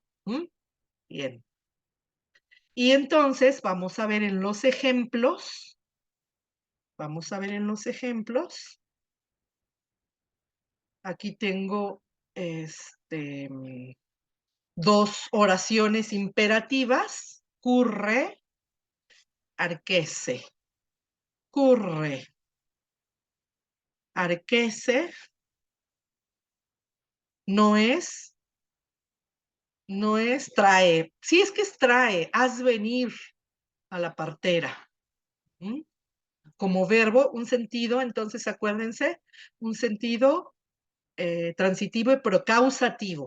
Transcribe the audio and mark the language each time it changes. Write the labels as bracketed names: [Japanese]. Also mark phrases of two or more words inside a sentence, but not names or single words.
[Spanish] Bien. Y entonces vamos a ver en los ejemplos. Vamos a ver en los ejemplos. Aquí tengo 2 oraciones imperativas. [Latin] Curre, arquese. Curre, arquese, [Spanish] no es trae. Sí, es que es trae, haz venir a la partera. Como verbo, un sentido, entonces acuérdense, un sentido transitivo pero causativo.